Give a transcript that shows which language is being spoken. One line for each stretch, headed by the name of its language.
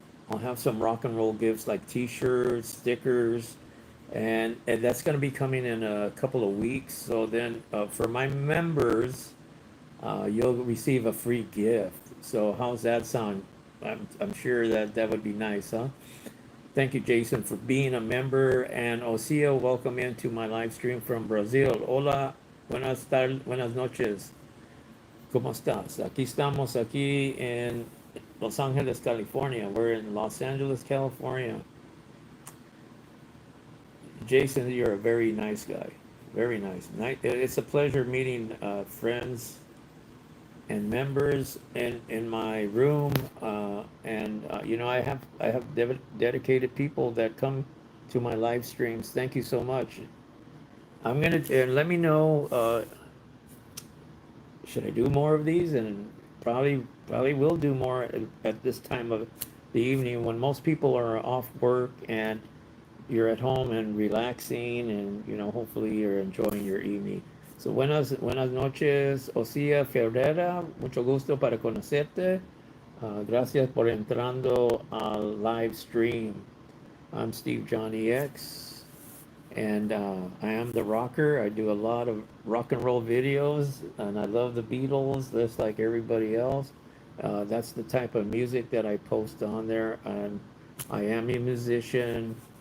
English: I'll have some rock and roll gifts like T-shirts, stickers, and that's gonna be coming in a couple of weeks. So then, for my members, you'll receive a free gift. So how's that sound? I'm sure that would be nice, huh? Thank you, Jason, for being a member. And Osia, welcome into my live stream from Brazil.
Spanish: Hola, buenas tardes, buenas noches. ¿Cómo estás? Aquí estamos aquí en Los Angeles, California.
English: We're in Los Angeles, California. Jason, you're a very nice guy. Very nice. It's a pleasure meeting friends and members in my room, and I have dedicated people that come to my live streams. Thank you so much. I'm gonna and let me know. Should I do more of these? And probably will do more at this time of the evening when most people are off work and you're at home and relaxing, and hopefully you're enjoying your evening.
Spanish: So buenas noches, Osía Ferreira, mucho gusto para conocerte. Gracias por entrando al live stream.
English: I'm Steve Johnny X, and I am the rocker. I do a lot of rock and roll videos, and I love the Beatles just like everybody else. That's the type of music that I post on there, and I am a musician.